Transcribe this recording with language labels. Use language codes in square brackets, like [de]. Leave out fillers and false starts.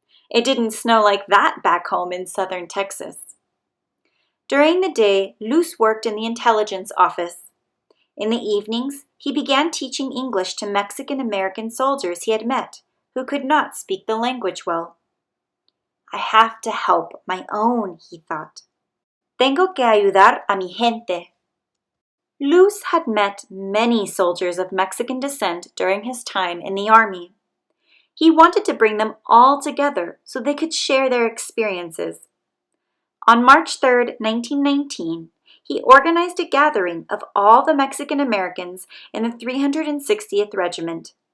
[en] It didn't snow like that back home in southern Texas. During the day, Luz worked in the intelligence office. In the evenings, he began teaching English to Mexican-American soldiers he had met who could not speak the language well. I have to help my own, he thought. [es] Tengo que ayudar a mi gente. [en] Luz had met many soldiers of Mexican descent during his time in the army. He wanted to bring them all together so they could share their experiences. On March 3, 1919, he organized a gathering of all the Mexican Americans in the 360th Regiment.